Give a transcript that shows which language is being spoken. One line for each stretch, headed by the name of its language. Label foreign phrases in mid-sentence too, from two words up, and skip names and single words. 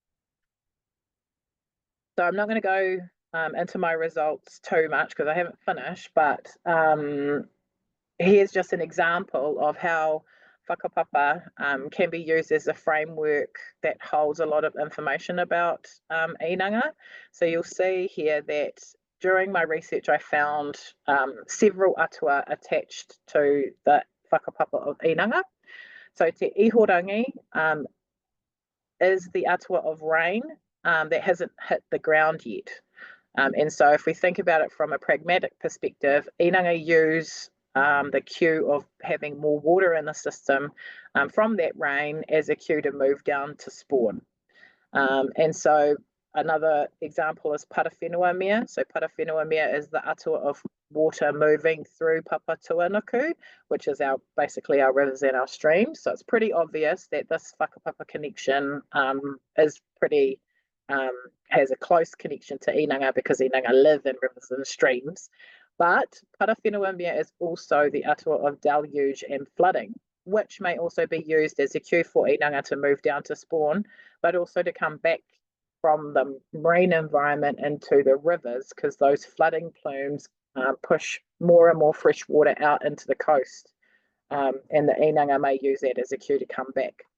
English: So I'm not going to go into my results too much because I haven't finished, but here's just an example of how whakapapa can be used as a framework that holds a lot of information about inanga. So you'll see here that during my research I found several atua attached to the whakapapa of inanga. So te ihorangi is the atua of rain that hasn't hit the ground yet. And so if we think about it from a pragmatic perspective, inanga use the cue of having more water in the system from that rain as a cue to move down to spawn. And so another example is parawhenua mea. So parawhenua mea is the atua of water moving through Papatuanuku, which is basically our rivers and our streams. So it's pretty obvious that this whakapapa connection is pretty has a close connection to inanga because inanga live in rivers and streams. But parawhenua mea is also the atua of deluge and flooding, which may also be used as a cue for inanga to move down to spawn, but also to come back from the marine environment into the rivers, because those flooding plumes push more and more fresh water out into the coast, and the inanga may use that as a cue to come back.